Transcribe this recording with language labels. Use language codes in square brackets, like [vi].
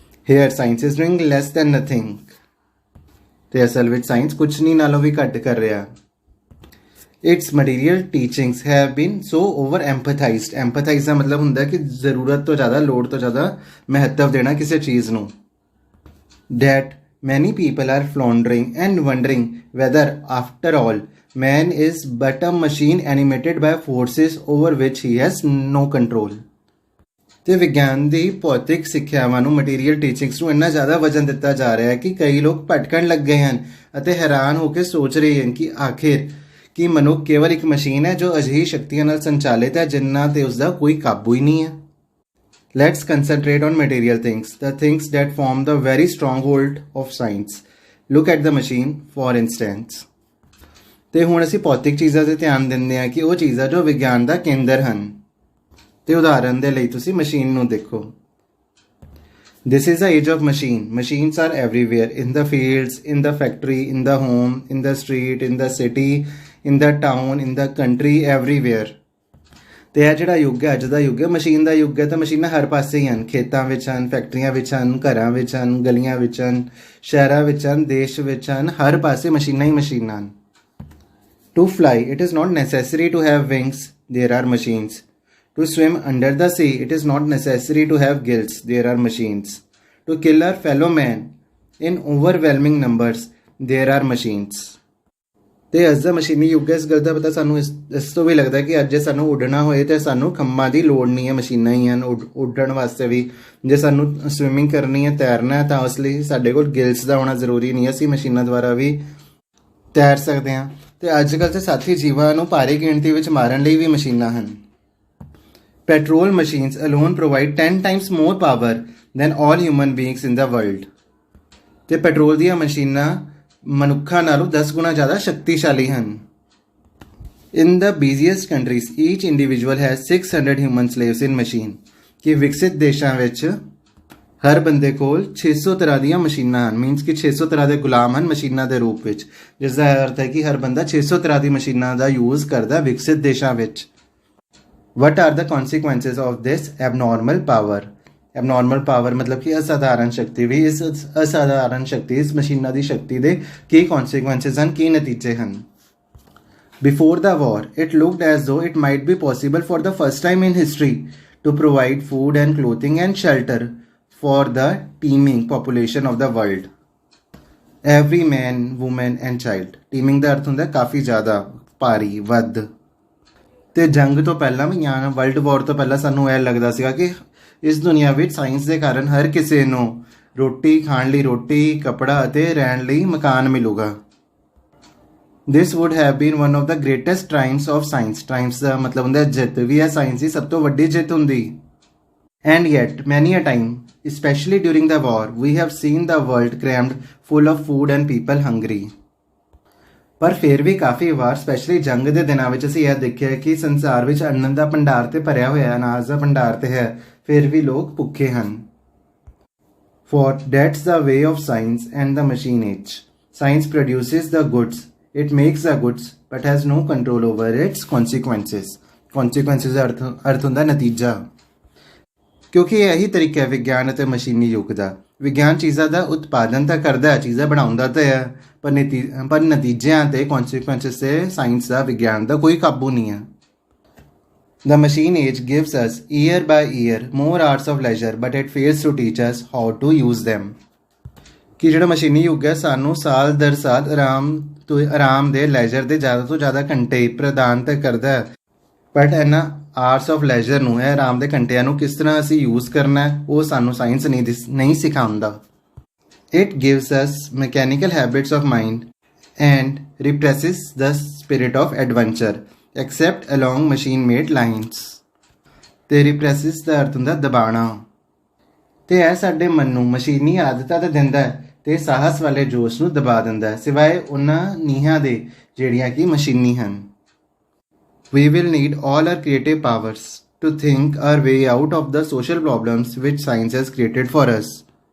[en] Here science is doing less than nothing. [pa] ਤੇ ਅਸਲ ਵਿੱਚ ਸਾਇੰਸ ਕੁਝ ਨਹੀਂ ਨਾਲੋਂ ਵੀ ਘੱਟ ਕਰ ਰਿਹਾ। [en] Its material teachings have been so over empathized. [pa] Empathize ਦਾ ਮਤਲਬ ਹੁੰਦਾ ਕਿ ਜ਼ਰੂਰਤ ਤੋਂ ਜ਼ਿਆਦਾ, ਲੋੜ ਤੋਂ ਜ਼ਿਆਦਾ ਮਹੱਤਵ ਦੇਣਾ ਕਿਸੇ ਚੀਜ਼ ਨੂੰ। [en] That many people are floundering and wondering whether after all man is but a machine animated by forces over which he has no control. [pa] ਤੇ ਵਿਗਿਆਨ ਦੀ ਭੌਤਿਕ ਸਿੱਖਿਆਵਾਂ ਨੂੰ, ਮਟੀਰੀਅਲ ਟੀਚਿੰਗਸ ਨੂੰ ਇੰਨਾ ਜ਼ਿਆਦਾ ਵਜ਼ਨ ਦਿੱਤਾ ਜਾ ਰਿਹਾ ਹੈ ਕਿ ਕਈ ਲੋਕ ਭਟਕਣ ਲੱਗ ਗਏ ਹਨ ਅਤੇ ਹੈਰਾਨ ਹੋ ਕੇ ਸੋਚ ਰਹੇ ਹਨ ਕਿ ਆਖਿਰ ਕਿ ਮਨੁੱਖ ਕੇਵਲ ਇੱਕ ਮਸ਼ੀਨ ਹੈ ਜੋ ਅਜਿਹੀ ਸ਼ਕਤੀਆਂ ਨਾਲ ਸੰਚਾਲਿਤ ਹੈ ਜਿਨ੍ਹਾਂ ਤੇ ਉਸਦਾ ਕੋਈ ਕਾਬੂ ਹੀ ਨਹੀਂ ਹੈ। [en] Let's concentrate on material things, the things that form the very stronghold of science. Look at the machine, for instance. [pa] ਤੇ ਹੁਣ ਅਸੀਂ ਭੌਤਿਕ ਚੀਜ਼ਾਂ 'ਤੇ ਧਿਆਨ ਦਿੰਦੇ ਹਾਂ ਕਿ ਉਹ ਚੀਜ਼ਾਂ ਜੋ ਵਿਗਿਆਨ ਦਾ ਕੇਂਦਰ ਹਨ। ਤੇ ਉਦਾਹਰਨ ਦੇ ਲਈ ਤੁਸੀਂ ਮਸ਼ੀਨ ਨੂੰ ਦੇਖੋ। [en] This is the age of machine. Machines are everywhere, in the fields, in the factory, in the home, in the street, in the city, in the town, in the country, everywhere. [pa] ਤੇ ਇਹ ਜਿਹੜਾ ਯੁੱਗ ਹੈ, ਅੱਜ ਦਾ ਯੁੱਗ ਹੈ, machine ਦਾ ਯੁੱਗ ਹੈ। ਤਾਂ ਮਸ਼ੀਨਾਂ ਹਰ ਪਾਸੇ ਹੀ ਹਨ, ਖੇਤਾਂ ਵਿੱਚ ਹਨ, ਫੈਕਟਰੀਆਂ ਵਿੱਚ ਹਨ, ਘਰਾਂ ਵਿੱਚ ਹਨ, ਗਲੀਆਂ ਵਿੱਚ ਹਨ, ਸ਼ਹਿਰਾਂ ਵਿੱਚ ਹਨ, ਦੇਸ਼ ਵਿੱਚ ਹਨ, ਹਰ ਪਾਸੇ ਮਸ਼ੀਨਾਂ ਹੀ ਮਸ਼ੀਨਾਂ ਹਨ। [en] To fly, it is not necessary to have wings. There are machines. To swim under the sea, it is not necessary to have gills. There are machines. To kill our fellow man in overwhelming numbers, there are machines. [pa] ਤੇ ਅੱਜ ਦਾ ਮਸ਼ੀਨੀ ਯੁੱਗ ਹੈ। ਇਸ ਗੱਲ ਦਾ ਪਤਾ ਸਾਨੂੰ ਇਸ ਤੋਂ ਵੀ ਲੱਗਦਾ ਕਿ ਅੱਜ ਜੇ ਸਾਨੂੰ ਉੱਡਣਾ ਹੋਏ ਤਾਂ ਸਾਨੂੰ ਖੰਭਾਂ ਦੀ ਲੋੜ ਨਹੀਂ ਹੈ, ਮਸ਼ੀਨਾਂ ਹੀ ਹਨ ਉੱਡਣ ਵਾਸਤੇ ਵੀ। ਜੇ ਸਾਨੂੰ ਸਵਿਮਿੰਗ ਕਰਨੀ ਹੈ, ਤੈਰਨਾ ਹੈ, ਤਾਂ ਉਸ ਲਈ ਸਾਡੇ ਕੋਲ ਗਿਲਸ ਦਾ ਹੋਣਾ ਜ਼ਰੂਰੀ ਨਹੀਂ ਹੈ, ਅਸੀਂ ਮਸ਼ੀਨਾਂ ਦੁਆਰਾ ਵੀ ਤੈਰ ਸਕਦੇ ਹਾਂ। ਤੇ ਅੱਜ ਕੱਲ੍ਹ ਤੇ ਸਾਥੀ ਜੀਵਾਂ ਨੂੰ ਭਾਰੀ ਗਿਣਤੀ ਵਿੱਚ ਮਾਰਨ ਲਈ ਵੀ ਮਸ਼ੀਨਾਂ ਹਨ। [en] Petrol machines alone provide 10 times more power than all human beings in the world. [pa] ਤੇ ਪੈਟਰੋਲ ਦੀਆਂ ਮਸ਼ੀਨਾਂ ਮਨੁੱਖਾਂ ਨਾਲੋਂ 10 ਗੁਣਾ ਜ਼ਿਆਦਾ ਸ਼ਕਤੀਸ਼ਾਲੀ ਹਨ। [en] In the busiest countries, each individual has 600 human slaves in machine. [pa] ਕਿ ਵਿਕਸਿਤ ਦੇਸ਼ਾਂ ਵਿੱਚ ਹਰ ਬੰਦੇ ਕੋਲ 600 ਤਰ੍ਹਾਂ ਦੀਆਂ ਮਸ਼ੀਨਾਂ ਹਨ। ਮੀਨਸ ਕਿ 600 ਤਰ੍ਹਾਂ ਦੇ ਗੁਲਾਮ ਹਨ ਮਸ਼ੀਨਾਂ ਦੇ ਰੂਪ ਵਿੱਚ, ਜਿਸ ਦਾ ਅਰਥ ਹੈ ਕਿ ਹਰ ਬੰਦਾ 600 ਤਰ੍ਹਾਂ ਦੀ ਮਸ਼ੀਨਾਂ ਦਾ ਯੂਜ਼ ਕਰਦਾ ਵਿਕਸਿਤ ਦੇਸ਼ਾਂ ਵਿੱਚ। [en] What are the consequences of this abnormal power? Abnormal power [hi] मतलब कि [pa] ਅਸਾਧਾਰਨ ਸ਼ਕਤੀ। ਵੀ ਇਸ ਅਸਾਧਾਰਨ ਸ਼ਕਤੀ, ਇਸ ਮਸ਼ੀਨਾਂ ਦੀ ਸ਼ਕਤੀ ਦੇ ਕੀ consequences ਹਨ, ਕੀ ਨਤੀਜੇ ਹਨ? [en] Before the war, it looked as though it might be possible for the first time in history to provide food and clothing and shelter for the teeming population of the world. Every man, woman and child. [pa] Teeming ਦਾ ਅਰਥ ਹੁੰਦਾ ਕਾਫੀ ਜ਼ਿਆਦਾ, ਭਾਰੀ, ਵੱਧ। ਤੇ ਜੰਗ ਤੋਂ ਪਹਿਲਾਂ ਵੀ ਜਾਂ ਵਰਲਡ ਵਾਰ ਤੋਂ ਪਹਿਲਾਂ ਸਾਨੂੰ ਇਹ ਲੱਗਦਾ ਸੀਗਾ ਕਿ ਇਸ ਦੁਨੀਆ ਵਿੱਚ ਸਾਇੰਸ ਦੇ ਕਾਰਨ ਹਰ ਕਿਸੇ ਨੂੰ ਰੋਟੀ ਖਾਣ ਲਈ ਰੋਟੀ, ਕੱਪੜਾ ਅਤੇ ਰਹਿਣ ਲਈ ਮਕਾਨ ਮਿਲੂਗਾ। [en] This would have been one of the greatest triumphs of science. [pa] Triumphs ਦਾ ਮਤਲਬ ਹੁੰਦਾ ਜਿੱਤ, ਵੀ ਇਹ ਸਾਇੰਸ ਦੀ ਸਭ ਤੋਂ ਵੱਡੀ ਜਿੱਤ ਹੁੰਦੀ। [en] And yet, many a time, especially during the war, we have seen the world crammed full of food and people hungry. [pa] ਪਰ ਫਿਰ ਵੀ ਕਾਫੀ ਵਾਰ ਸਪੈਸ਼ਲੀ ਜੰਗ ਦੇ ਦਿਨਾਂ ਵਿੱਚ ਅਸੀਂ ਇਹ ਦੇਖਿਆ ਕਿ ਸੰਸਾਰ ਵਿੱਚ ਅੰਨ ਦਾ ਭੰਡਾਰ ਤੇ ਭਰਿਆ ਹੋਇਆ, ਅਨਾਜ ਦਾ ਭੰਡਾਰ ਤੇ ਹੈ, ਫਿਰ ਵੀ ਲੋਕ ਭੁੱਖੇ ਹਨ। [en] For that's the way of science and the machine age. Science produces the goods, it makes the goods, but has no control over its consequences. [pa] Consequences ਦਾ ਅਰਥ ਹੁੰਦਾ ਨਤੀਜਾ। ਕਿਉਂਕਿ ਇਹੀ ਤਰੀਕਾ ਹੈ ਵਿਗਿਆਨ ਅਤੇ ਮਸ਼ੀਨੀ ਯੁੱਗ ਦਾ। ਵਿਗਿਆਨ ਚੀਜ਼ਾਂ ਦਾ ਉਤਪਾਦਨ ਤਾਂ ਕਰਦਾ ਹੈ, ਚੀਜ਼ਾਂ ਬਣਾਉਂਦਾ ਤਾਂ ਹੈ, ਪਰ ਨਤੀਜਿਆਂ ਤੇ consequences ਤੇ ਸਾਇੰਸ ਦਾ, ਵਿਗਿਆਨ ਦਾ ਕੋਈ ਕਾਬੂ ਨਹੀਂ ਹੈ। [en] The machine age gives us year by year more hours of leisure, but it fails to teach us how to use them. [pa] ਕਿ ਜਿਹੜਾ ਮਸ਼ੀਨੀ ਯੁੱਗ ਹੈ ਸਾਨੂੰ ਸਾਲ ਦਰ ਸਾਲ ਆਰਾਮ ਦੇ ਲੈਜਰ ਦੇ ਜ਼ਿਆਦਾ ਤੋਂ ਜ਼ਿਆਦਾ ਘੰਟੇ ਪ੍ਰਦਾਨ ਤਾਂ ਕਰਦਾ ਹੈ, ਬਟ ਇਹਨਾਂ [en] arts of leisure [pa] ਨੂੰ, ਇਹ ਆਰਾਮ ਦੇ ਘੰਟਿਆਂ ਨੂੰ ਕਿਸ ਤਰ੍ਹਾਂ ਅਸੀਂ ਯੂਜ਼ ਕਰਨਾ ਹੈ ਉਹ ਸਾਨੂੰ ਸਾਇੰਸ ਨਹੀਂ ਸਿਖਾਉਂਦਾ। [en] It gives us mechanical habits of mind and represses the spirit of adventure, except along machine-made lines. [pa] ਤੇ represses ਦਾ ਅਰਥ ਹੁੰਦਾ ਦਬਾਣਾ। ਤੇ ਇਹ ਸਾਡੇ ਮਨ ਨੂੰ ਮਸ਼ੀਨੀ ਆਦਤਾਂ ਤਾਂ ਦਿੰਦਾ ਹੈ ਤੇ ਸਾਹਸ ਵਾਲੇ ਜੋਸ਼ ਨੂੰ ਦਬਾ ਦਿੰਦਾ ਹੈ, ਸਿਵਾਏ ਉਹਨਾਂ ਨੀਹਾਂ ਦੇ ਜਿਹੜੀਆਂ ਕਿ ਮਸ਼ੀਨੀ ਹਨ। [en] We will need all our creative powers to think our way out of the social problems which science has created for us.